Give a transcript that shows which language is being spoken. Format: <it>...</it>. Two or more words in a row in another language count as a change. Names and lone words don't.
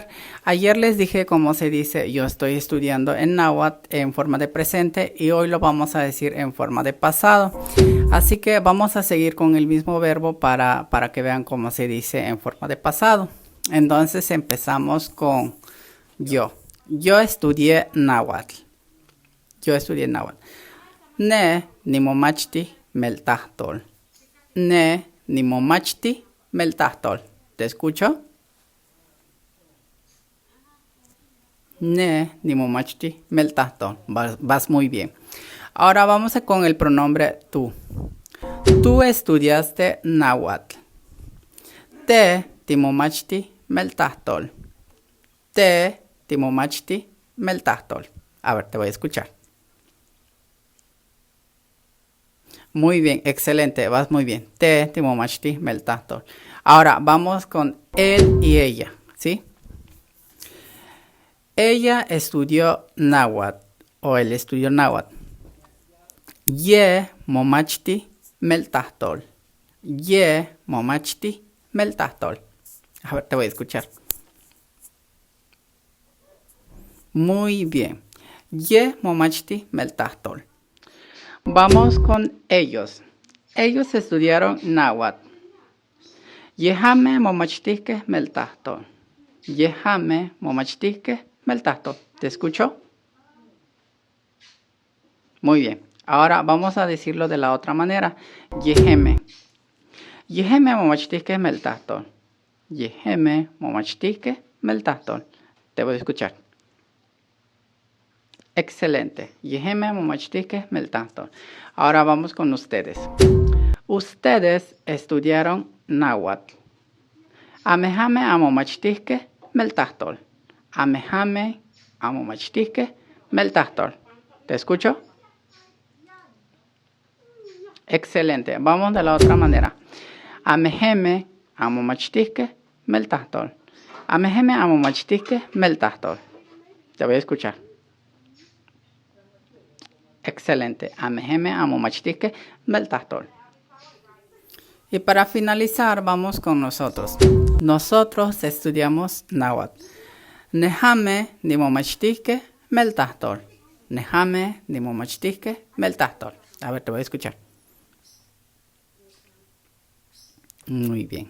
<es>Ayer les dije cómo se dice yo estoy estudiando en náhuatl en forma de presente y hoy lo vamos a decir en forma de pasado. Así que vamos a seguir con el mismo verbo para que vean cómo se dice en forma de pasado. Entonces empezamos con yo. Yo estudié náhuatl. Yo estudié náhuatl.</es> <nah>Ne nimomachti meltahtol. Ne nimomachti meltahtol.</nah> <es>¿Te escucho?</es> <nah>Ne nimomachti meltahtol.</nah> <es>Vas muy bien. Ahora vamos con el pronombre tú. Tú estudiaste náhuatl.</es> <nah>Te timomachti meltahtol. Te timomachti meltahtol.</nah> <es>A ver, te voy a escuchar. Muy bien, excelente, vas muy bien.</es> <nah>Te timomachti meltahtol.</nah> <es>Ahora vamos con él y ella, ¿sí? Ella estudió náhuatl o él estudió náhuatl.</es> <nah>Ye momachti meltahtol. Ye momachti meltahtol.</nah> <es>A ver, te voy a escuchar. Muy bien.</es> <nah>Ye momachti meltahtol.</nah> <es>Vamos con ellos. Ellos estudiaron náhuatl.</es> <nah>Yehame momachtihke meltahtol. Yehame momachtihke meltahtol.</nah> <es>¿Te escucho? Muy bien. Ahora vamos a decirlo de la otra manera.</es> <nah>Yeheme. Yeheme momachtihke meltahtol. Yeheme momachtihke meltahtol.</nah> <es>Te voy a escuchar. Excelente.</es> <nah>Yeheme momachtihke meltahtol.</nah> <es>Ahora vamos con ustedes. Ustedes estudiaron náhuatl.</es> <nah>Amehame amomachtihke meltahtol. Amehame amomachtihke meltahtol.</nah> <es>¿Te escucho? Excelente. Vamos de la otra manera.</es> <nah>Ameheme amomachtihke meltahtol. Ameheme amomachtihke meltahtol.</nah> <es>Te voy a escuchar. Excelente.</es> <nah>Ameheme amomachtihke meltahtol.</nah> <es>Y para finalizar, vamos con nosotros. Nosotros estudiamos náhuatl.</es> <nah>Nehame nimomachtisque meltahtol. Nehame nimomachtisque meltahtol.</nah> <es>A ver, te voy a escuchar. Muy bien.</es>